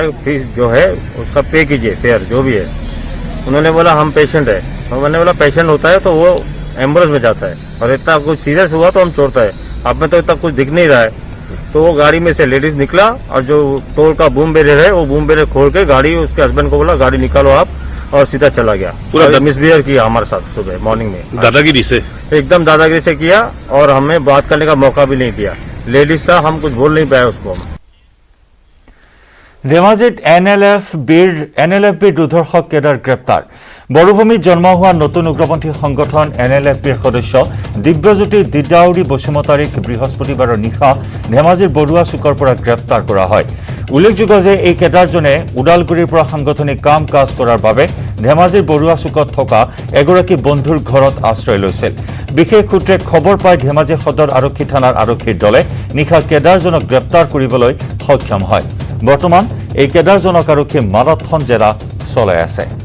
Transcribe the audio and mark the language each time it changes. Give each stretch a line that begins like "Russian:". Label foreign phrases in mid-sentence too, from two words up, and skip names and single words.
Hindi: फीस जो है उसका पे कीजिए फेयर जो भी है उन्होंने बोला हम पेशेंट है तो मैंने बोला पेशेंट होता है तो वो एम्बुलेंस में जाता है और इतना कुछ सीरियस हुआ तो हम छोड़ता है अब में तो इतना कुछ दिख नहीं रहा है तो वो गाड़ी में से लेडीज निकला और जो टोल का
English: boom barrier
Hindi: है वो
English: boom barrier
Hindi: खोल के गाड़ी उसके हस्बैंड को बोला गाड़ी निकालो आप और सीधा चला गया पूरा मिसबिहेव किया हमारे साथ सुबह मॉर्निंग में दादागिरी से एकदम दादागिरी से किया और हमें बात करने का मौका भी नहीं दिया लेडीज का हम कुछ बोल नहीं पाए उसको
Assamese: ধেমাজিত এনএলএফ বিৰ দুৰ্ধৰ্ষক কেডাৰ গ্ৰেপ্তাৰ বড়োভূমিত জন্ম হোৱা নতুন উগ্ৰপন্থী সংগঠন এনএলএফ বিৰ সদস্য দিব্যজ্যোতি দিদাউৰী বসুমতাৰীক বৃহস্পতিবাৰৰ নিশা ধেমাজিৰ বৰুৱা চুকৰ পৰা গ্ৰেপ্তাৰ কৰা হয় উল্লেখযোগ্য যে এই কেডাৰজনে ওদালগুৰিৰ পৰা সাংগঠনিক কাম কাজ কৰাৰ বাবে ধেমাজিৰ বৰুৱা চুকত থকা এগৰাকী বন্ধুৰ ঘৰত আশ্ৰয় লৈছিল বিশেষ সূত্ৰে খবৰ পাই ধেমাজি সদৰ আৰক্ষী থানাৰ আৰক্ষীৰ দলে নিশা কেডাৰজনক গ্ৰেপ্তাৰ কৰিবলৈ সক্ষম হয় বৰ্তমান এই কেডাৰজনক আৰক্ষী মাৰাথন জেৰা চলাই আছে